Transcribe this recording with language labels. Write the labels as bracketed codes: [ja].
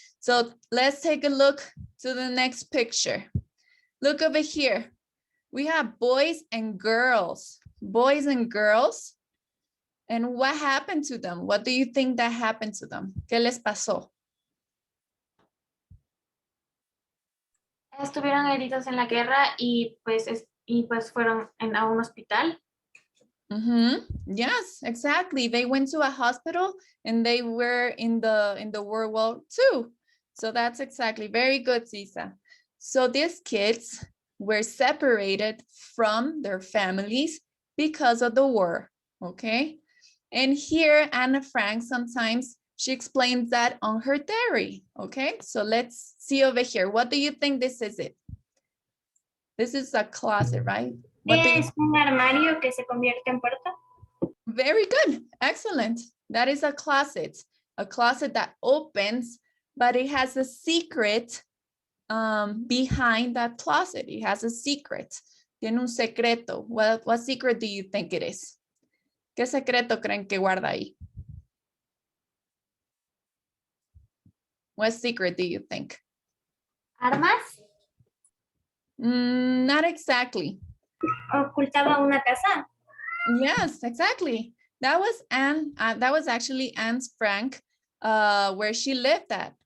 [en] So let's take a look to the next picture. Look over here. We have boys and girls. Boys and girls. And what happened to them? What do you think that happened to them? [es] ¿Qué les pasó? Estuvieron heridos en la guerra y pues fueron a un hospital. [en] Yes, exactly. They went to a hospital and they were in the World War II. So that's exactly very good, Cisa. So these kids were separated from their families because of the war, okay? And here, Anne Frank, sometimes she explains that on her diary, okay? So let's see over here. What do you think this is it? This is a closet, right? What do you [es] Es un armario que se convierte en puerta. [en] Very good. Excellent. That is a closet that opens, but it has a secret behind that closet. It has a secret. [es] Tiene un secreto. [en] What secret do you think it is? [es] ¿Qué secreto creen que guarda ahí? [en] What secret do you think? [es] ¿Armas? [en] Not exactly. [es] ¿Ocultaba una casa? [en] Yes, exactly. That was Anne. That was actually Anne Frank, where she lived at.